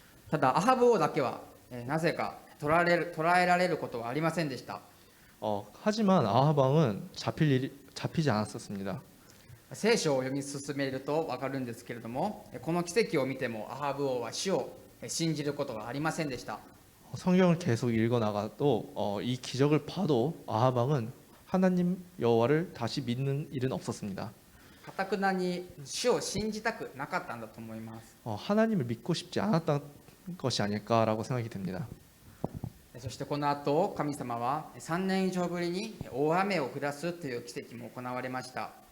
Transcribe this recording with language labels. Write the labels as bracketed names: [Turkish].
[Japanese] ただアハブ王だけはなぜか捕らえられることはありませんでした。 [Korean] 하지만 아합 왕은 잡히지 않았었습니다. [Japanese] 聖書を読み進めると分かるんですけれども、この奇跡を見てもアハブ王は主を信じることがありませんでした。 [Korean] 성경을 계속 읽어 나가도 이 기적을 봐도 아합 왕은 하나님 여호와를 다시 믿는 일은 없었습니다. [Japanese] かたくなに主を信じたくなかったんだと思います。 [Korean] 하나님을 믿고 싶지 않았던 것이 아닐까라고 생각이 듭니다. [Japanese] そしてこの後神様は3年以上ぶりに大雨を下すという奇跡も行われました。